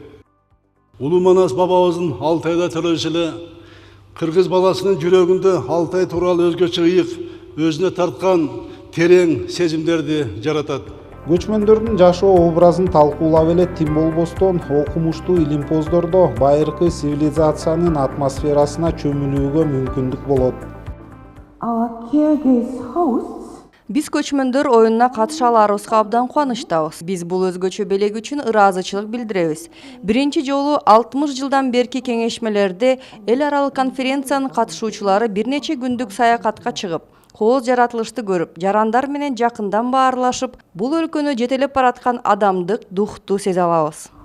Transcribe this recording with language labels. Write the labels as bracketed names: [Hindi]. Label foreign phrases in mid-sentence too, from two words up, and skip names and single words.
[Kyrgyz] Улуу Манас бабабыздын Алтайда төрөшү эле кыргыз баласынын жүрөгүндө Алтай тууралуу өзгөчө ыйык, өзүнө тарткан терең сезимдерди жаратат. Көчмөндөрдүн жашоо образын талкуулап эле тим болбостон, окумуштуу илимпоздордо байыркы цивилизациянын атмосферасына чөмүлүүгө мүмкүндүк болот. [English] Our caregivers hosts [Kyrgyz] Биз көчмөндөр оюнуна катыша аларыбызга абдан кубанычтабыз. Биз бул өзгөчө белек үчүн ыраазычылык билдиребиз. Биринчи жолу 60 жылдан берки кеңешмелерде эл аралык конференциянын катышуучулары бир нече күндүк саякатка чыгып, кооз жаратылышты көрүп, жарандар менен жакындан баарлашып, бул өлкөнү жетелеп бараткан адамдык духту сезе алабыз.